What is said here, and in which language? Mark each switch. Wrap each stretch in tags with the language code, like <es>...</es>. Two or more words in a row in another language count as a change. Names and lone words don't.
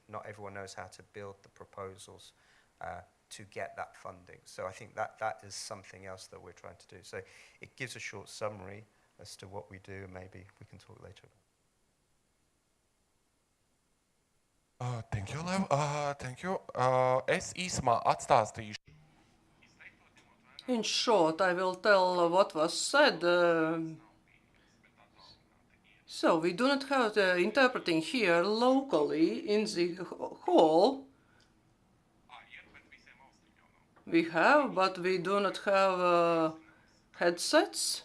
<en>Not everyone knows how to build the proposals to get that funding. So I think that is something else that we're trying to do. So it gives a short summary as to what we do. Maybe we can talk later about. Thank you, Lev. Thank you.</en> <lv>Es īsumā atstāstīšu.</lv> <en>In short, I will tell what was said. So we do not have the interpreting here locally in the hall. We have, but we do not have headsets.</en>